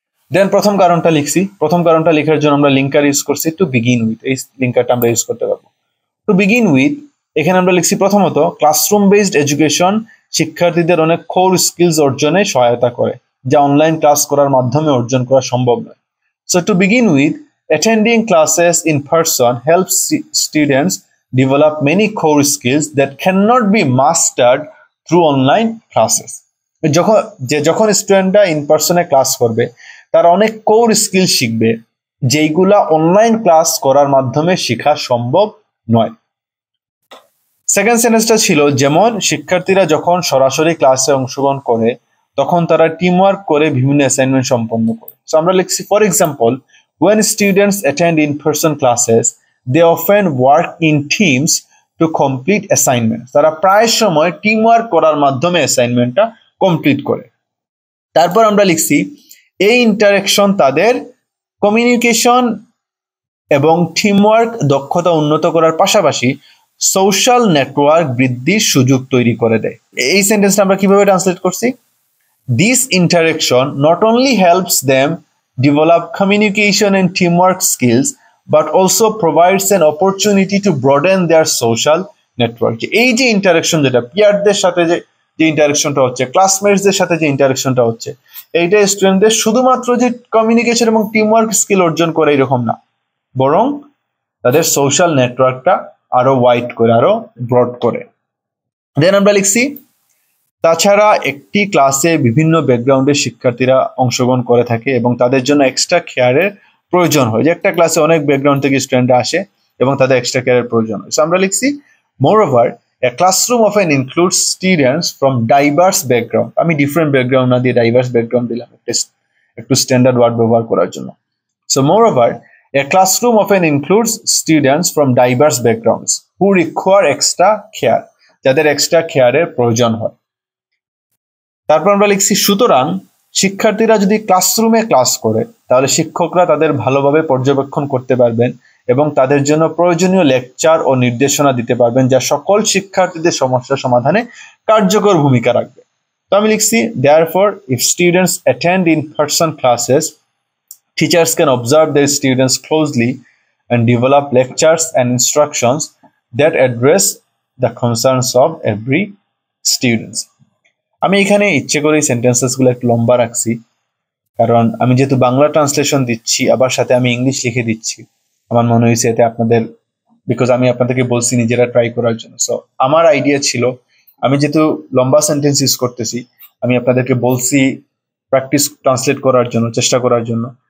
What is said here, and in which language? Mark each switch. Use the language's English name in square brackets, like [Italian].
[Bangla] দেন প্রথম কারণটা লিখছি। প্রথম কারণটা লেখার জন্য আমরা লিঙ্কার ইউজ করছি, [English] To begin with. [Bangla] এই লিঙ্কারটা আমরা ইউজ করতে পারবো। [English] to begin with, [Bangla] এখানে আমরা লিখছি প্রথমত, ক্লাসরুম বেসড এডুকেশন শিক্ষার্থীদের অনেক কোর স্কিলস অর্জনে সহায়তা করে, যা অনলাইন ক্লাস করার মাধ্যমে অর্জন করা সম্ভব নয়। [English] So to begin with, attending classes in person helps students develop many core skills that cannot be mastered through online classes. [Bangla] যখন স্টুডেন্টরা ইন পার্সনে ক্লাস করবে তারা অনেক কোর স্কিল শিখবে, যেইগুলা অনলাইন ক্লাস করার মাধ্যমে শেখা সম্ভব নয়। সেকেন্ড সেন্টেন্সটা ছিল, যেমন শিক্ষার্থীরা যখন সরাসরি ক্লাসে অংশগ্রহণ করে তখন তারা টিম ওয়ার্ক করে বিভিন্ন অ্যাসাইনমেন্ট সম্পন্ন করে। সো আমরা লিখছি, [English] For example, when students attend in-person classes, they often work in teams to complete assignments. [Bangla] তারা প্রায় সময় টিম ওয়ার্ক করার মাধ্যমে অ্যাসাইনমেন্টটা কমপ্লিট করে। তারপর আমরা লিখছি, এই ইন্টারেকশন তাদের কমিউনিকেশন এবং টিমওয়ার্ক দক্ষতা উন্নত করার পাশাপাশি সোশ্যাল নেটওয়ার্ক বৃদ্ধির সুযোগ তৈরি করে দেয়। এই সেন্টেন্সটা আমরা কিভাবে ট্রান্সলেট করছি? [English] This interaction not only helps them develop communication and teamwork skills, but also provides an opportunity to broaden their social network. [Bangla] এই যে ইন্টারাকশন, যেটা পিয়ারদের সাথে যে ইন্টারাকশনটা হচ্ছে, ক্লাসমেটসদের সাথে যে ইন্টারাকশনটা হচ্ছে, এইটা স্টুডেন্টদের শুধুমাত্র যে কমিউনিকেশন এবং টিমওয়ার্ক স্কিল অর্জন করে এরকম না, বরং তাদের সোশ্যাল নেটওয়ার্কটা আরো ওয়াইড করে, আরো ব্রড করে। দেন আমরা লিখছি, তাছাড়া একটি ক্লাসে বিভিন্ন ব্যাকগ্রাউন্ডের শিক্ষার্থীরা অংশগ্রহণ করে থাকে এবং তাদের জন্য এক্সট্রা কেয়ারের প্রয়োজন হয়। যে একটা ক্লাসে অনেক ব্যাকগ্রাউন্ড থেকে স্টুডেন্টরা আসে এবং তাদের এক্সট্রা কেয়ারের প্রয়োজন হয়। সো আমরা লিখছি, moreover [English] a classroom often includes students from diverse background। [Bangla] আমি ডিফারেন্ট ব্যাকগ্রাউন্ড না দিয়ে ডাইভার্স ব্যাকগ্রাউন্ড দিলাম একটু স্ট্যান্ডার্ড ওয়ার্ড ব্যবহার করার জন্য। [English] so moreover a classroom often includes students from diverse backgrounds who require extra care, [Bangla] যাদের এক্সট্রা কেয়ারের প্রয়োজন হয়। তারপর আমরা লিখছি, সুতরাং শিক্ষার্থীরা যদি ক্লাসরুমে ক্লাস করে তাহলে শিক্ষকরা তাদের ভালোভাবে পর্যবেক্ষণ করতে পারবেন এবং তাদের জন্য প্রয়োজনীয় লেকচার ও নির্দেশনা দিতে পারবেন, যা সকল শিক্ষার্থীদের সমস্যা সমাধানে কার্যকর ভূমিকা রাখবে। তো আমি লিখছি, [English] therefore if students attend in-person classes, teachers can observe their students closely and develop lectures and instructions that address the concerns of every student। [Bangla] আমি এখানে ইচ্ছে করে এই সেন্টেন্সেসগুলো একটু লম্বা রাখছি, কারণ আমি যেহেতু বাংলা ট্রান্সলেশন দিচ্ছি আবার সাথে আমি ইংলিশ লিখে দিচ্ছি, আমার মনে হয়েছে এতে আপনাদের, বিকজ আমি আপনাদেরকে বলছি নিজেরা ট্রাই করার জন্য। সো আমার আইডিয়া ছিল, আমি যেহেতু লম্বা সেন্টেন্স ইউজ করতেছি, আমি আপনাদেরকে বলছি প্র্যাকটিস ট্রান্সলেট করার জন্য, চেষ্টা করার জন্য।